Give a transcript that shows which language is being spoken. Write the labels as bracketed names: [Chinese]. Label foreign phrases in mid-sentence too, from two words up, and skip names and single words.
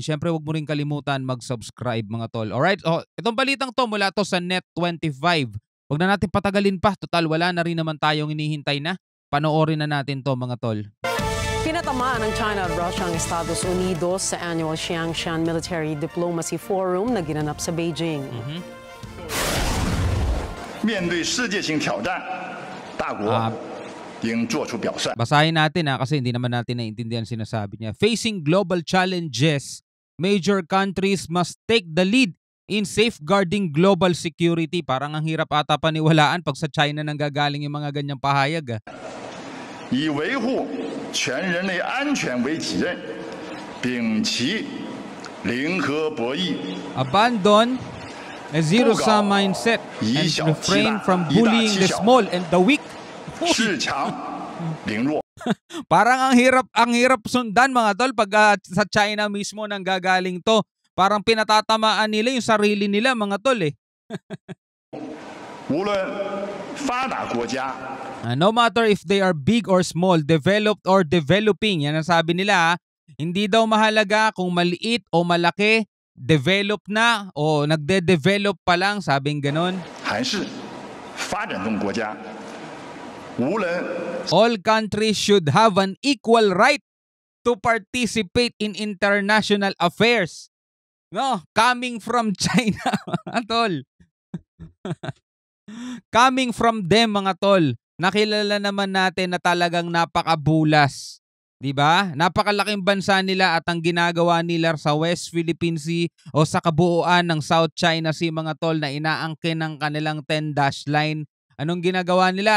[Filipino] Siyempre huwag mo rin kalimutan mag-subscribe mga tol. Alright, itong balitang to mula to sa Net25. Huwag na natin patagalin pa. Total, wala na rin naman tayong hinihintay na. Panoorin na natin to mga tol. Pinatamaan ng China at Russia ang Estados Unidos sa annual Xiangshan Military Diplomacy Forum na ginanap sa Beijing. [Chinese] 面对世界性挑战，大国应作出表率。 [Filipino] Basahin natin kasi hindi naman natin naiintindihan sinasabi niya. [English] Facing global challenges, major countries must take the lead in safeguarding global security. [Filipino] Parang ang hirap ata paniwalaan pag sa China nang gagaling yung mga ganyang pahayag. [Chinese] 以维护全人类安全为己任，摒弃零和博弈， [English] Abandon a zero-sum mindset and refrain from bullying the small and the weak. [Chinese] 恃强凌弱。 [Filipino] Parang ang hirap sundan mga tol pag sa China mismo nang gagaling to. Parang pinatatamaan nila yung sarili nila mga tol . [Chinese] 无论发达国家 [English] No matter if they are big or small, developed or developing, [Filipino] yan ang sabi nila. Hindi daw mahalaga kung maliit o malaki, develop na o nagde-develop pa lang, sabing ganon. [Chinese] 还是发展中国家，无论 [English] All countries should have an equal right to participate in international affairs. No, coming from China, [Filipino] mga tol. [English] Coming from them, [Filipino] mga tol. Nakilala naman natin na talagang napakabulas. 'Di ba? Napakalaking bansa nila at ang ginagawa nila sa West Philippine Sea o sa kabuuan ng South China Sea mga tol na inaangkin ng kanilang 10-dash line. Anong ginagawa nila?